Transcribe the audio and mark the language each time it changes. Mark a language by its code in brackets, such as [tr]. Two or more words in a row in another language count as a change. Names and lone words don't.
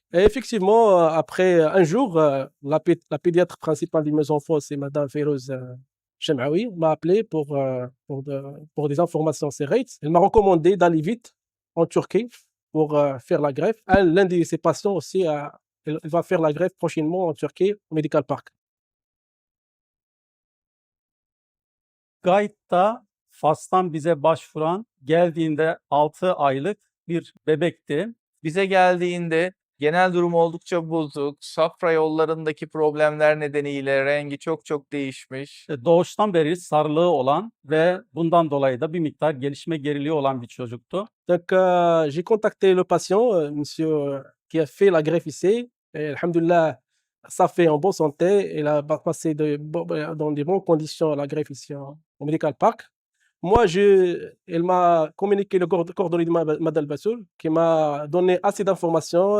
[fr] Et effectivement, après un jour, la pédiatre principale de mes enfants, c'est Madame Férouz Chemaoui, m'a appelé pour des informations sur Reit. Elle m'a recommandé d'aller vite en Turquie pour faire la greffe. L'un de ses patients aussi, elle va faire la greffe prochainement en Turquie, au Medical Park. [tr] Gayt'ta Fas'tan bize başvuran geldiğinde 6 aylık bir bebekti. Bize geldiğinde genel durum oldukça bozuk, safra yollarındaki problemler nedeniyle rengi çok değişmiş. Doğuştan beri sarılığı olan ve bundan dolayı da bir miktar gelişme geriliği olan bir çocuktu. [fr] Donc, j'ai contacté le patient, monsieur, qui a fait la greffe ici. Et alhamdoulilah, ça fait en bonne santé. Il a passé dans de bonnes conditions la greffe ici au Medical Park. Moi, elle m'a communiqué le coordonnées de Madame Bassoul, qui m'a donné assez d'informations.